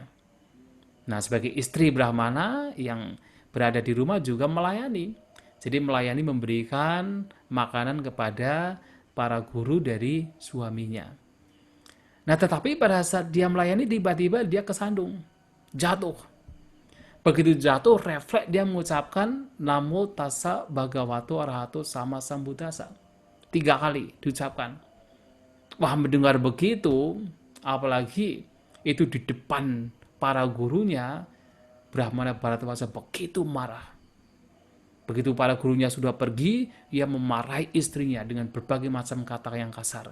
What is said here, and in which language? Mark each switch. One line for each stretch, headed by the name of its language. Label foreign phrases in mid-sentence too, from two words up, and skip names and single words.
Indonesian: Nah, sebagai istri Brahmana yang berada di rumah juga melayani. Jadi melayani memberikan makanan kepada para guru dari suaminya. Nah, tetapi pada saat dia melayani, tiba-tiba dia kesandung, jatuh. Begitu jatuh, refleks dia mengucapkan
Pali: Namo tassa bhagavato arahato sama sambuddhassa.
Indonesian: 3 kali diucapkan. Wah, mendengar begitu, apalagi itu di depan para gurunya, Brahmana Bharadwaja begitu marah. Begitu para gurunya sudah pergi, ia memarahi istrinya dengan berbagai macam kata yang kasar.